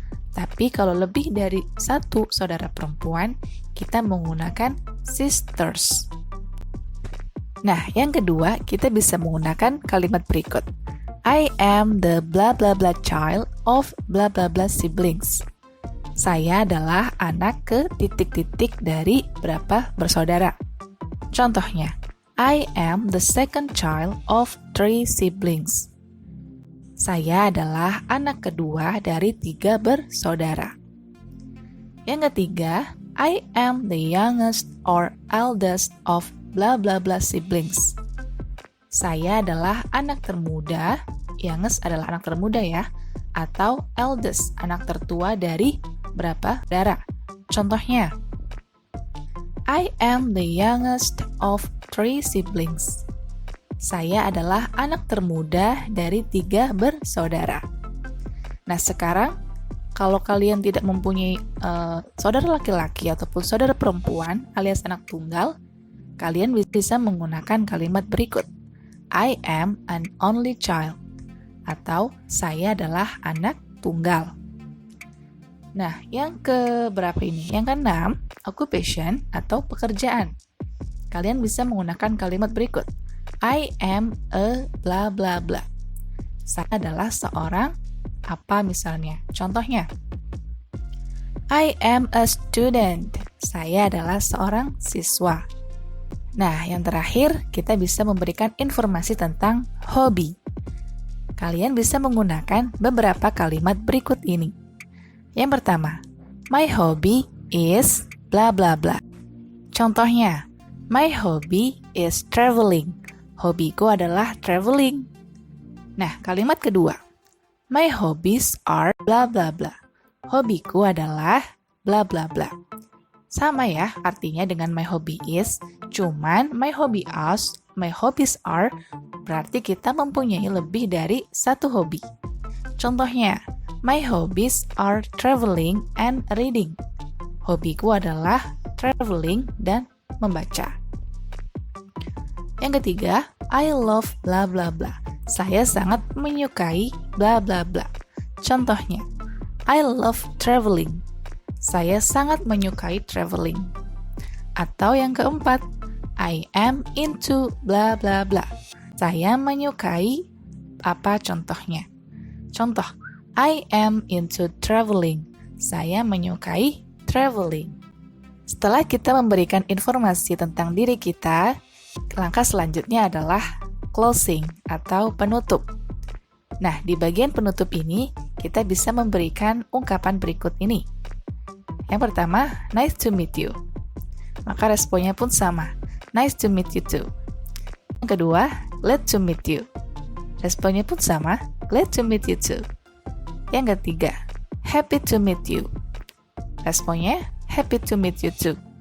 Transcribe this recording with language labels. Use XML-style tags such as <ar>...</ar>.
<id>Tapi kalau lebih dari satu saudara perempuan, kita menggunakan sisters. Nah, yang kedua, kita bisa menggunakan kalimat berikut.</id> <en>I am the blah blah blah child of blah blah blah siblings.</en> <id>Saya adalah anak ke titik-titik dari berapa bersaudara.</id> <en>Contohnya, I am the second child of 3 siblings.</en> <id>Saya adalah anak kedua dari 3 bersaudara. Yang ketiga,</id> <en>I am the youngest or eldest of blah blah blah siblings.</en> <id>Saya adalah anak termuda, youngest adalah anak termuda ya, atau eldest, anak tertua dari berapa saudara.</id> <en>Contohnya, I am the youngest of 3 siblings.</en> <id>Saya adalah anak termuda dari 3 bersaudara. Nah, sekarang kalau kalian tidak mempunyai saudara laki-laki ataupun saudara perempuan alias anak tunggal, kalian bisa menggunakan kalimat berikut.</id> <en>I am an only child.</en> <id>Atau saya adalah anak tunggal. Nah, yang keberapa ini? Yang keenam, occupation atau pekerjaan. Kalian bisa menggunakan kalimat berikut.</id> <en>I am a bla bla bla.</en> <id>Saya adalah seorang apa misalnya.</id> <en>Contohnya, I am a student.</en> <id>Saya adalah seorang siswa. Nah, yang terakhir, kita bisa memberikan informasi tentang hobi. Kalian bisa menggunakan beberapa kalimat berikut ini. Yang pertama,</id> <en>my hobby is bla bla bla. Contohnya, my hobby is traveling.</en> <id>Hobiku adalah traveling. Nah, kalimat kedua,</id> <en>my hobbies are bla bla bla.</en> <id>Hobiku adalah bla bla bla. Sama ya artinya dengan</id> <en>my hobby is,</en> <id>cuman</id> <en>my hobbies are</en> <id>berarti kita mempunyai lebih dari satu hobi.</id> <en>Contohnya, my hobbies are traveling and reading.</en> <id>Hobiku adalah traveling dan membaca. Yang ketiga,</id> <en>I love bla bla bla.</en> <id>Saya sangat menyukai bla bla bla. Contohnya,</id> <en>I love traveling.</en> <id>Saya sangat menyukai traveling. Atau yang keempat,</id> <en>I am into bla bla bla.</en> <id>Saya menyukai apa contohnya?</id> <en>Contoh, I am into traveling.</en> <id>Saya menyukai traveling. Setelah kita memberikan informasi tentang diri kita, langkah selanjutnya adalah closing atau penutup. Nah, di bagian penutup ini, kita bisa memberikan ungkapan berikut ini. Yang pertama,</id> <en>nice to meet you.</en> <id>Maka responnya pun sama,</id> <en>nice to meet you too.</en> <id>Yang kedua,</id> <en>glad to meet you.</en> <id>Responnya pun sama,</id> <en>glad to meet you too.</en> <id>Yang ketiga,</id> <en>happy to meet you.</en> <id>Responnya,</id> <en>happy to meet you too.</en>